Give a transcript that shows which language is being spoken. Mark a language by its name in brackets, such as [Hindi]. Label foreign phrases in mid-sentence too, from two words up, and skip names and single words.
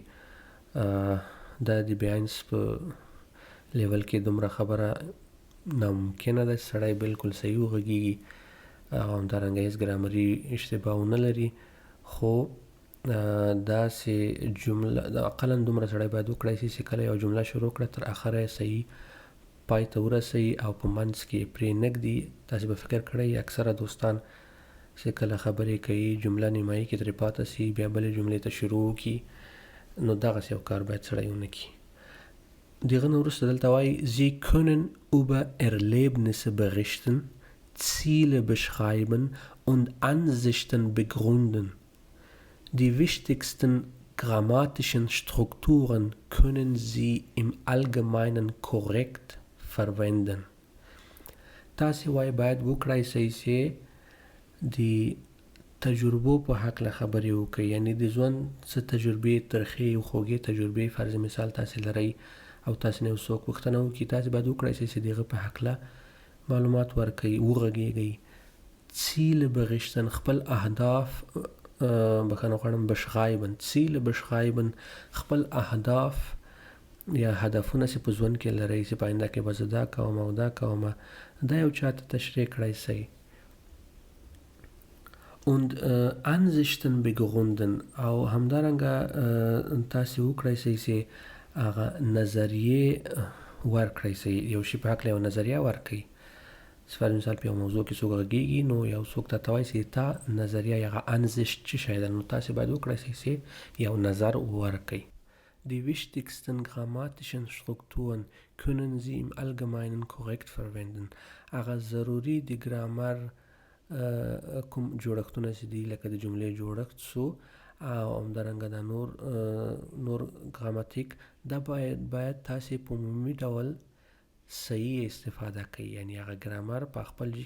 [Pashto] دا د B1 په لیول کې دومره خبره ناممکنه ده چې سړی بلکل صحیح وغږېږي او همدارنګه هیڅ ګرامري اشتباه ونه لري خو داسې جمله اقلا دومره سړی باید وکړی شي چې کله یو جمله شروع کړه تر اخره یې صحیح پای ته ورسوي او په منځ کې پرې نږدي. تاسې به فکر کړئ اکثره دوستان چې کله خبرې کوي جمله نیمایي کې ترې پاته سي بیا بلې جملې ته شروع وکړي نو دغسې یو کار باید سړی ونه کړي. د هغه نه وروسته دلته وایي [German] Sie können über Erlebnisse berichten, Ziele beschreiben und Ansichten begründen. Die wichtigsten grammatischen Strukturen können Sie im Allgemeinen korrekt verwenden. [Pashto] تاسې وایي باید وکړی شئ چې د تجربو په هکله خبرې وکړئ یعنې د ژوند څه تجربې ترخې او خوږې تجربې فرض مثال تاسې لرئ او تاسې نه یو څوک پوښتنه وکړي تاسې باید وکړی شئ چې د هغه په هکله معلومات ورکړئ وغږېږئ. [German] Ziele berichten [Pashto] خپل اهداف بخښنه غواړم [German] beschreiben Ziele beschreiben [Pashto] خپل اهداف یا هدفونه چې په ژوند کې لرئ چې په آینده کې به زه دا کوم او دا کوم دا یو چاته تشریح کړی شئ [German] und Ansichten begründen [Pashto] او همدارنګه تاسې وکړی شئ چې هغه نظریې ورکړی شئ یو شي په هکله یو نظریه ورکړئ پر مثال په یو موضوع کې څوک غږیږي نو یو څوک ته وایي چې تا نظریه یا Ansicht څه شی ده نو تاسې باید وکړی شئ چې یو نظر ورکړئ [German] Die wichtigsten grammatischen Strukturen können Sie im Allgemeinen korrekt verwenden. [Pashto] هغه ضروري د ګرامر کوم جوړښتونه چې دي لکه د جملې جوړښت سو او همدارنګه د نور ګراماتیک دا باید تاسې په عمومي ډول صحیح استفاده کوي یعنی هغه ګرامر په خپل ځای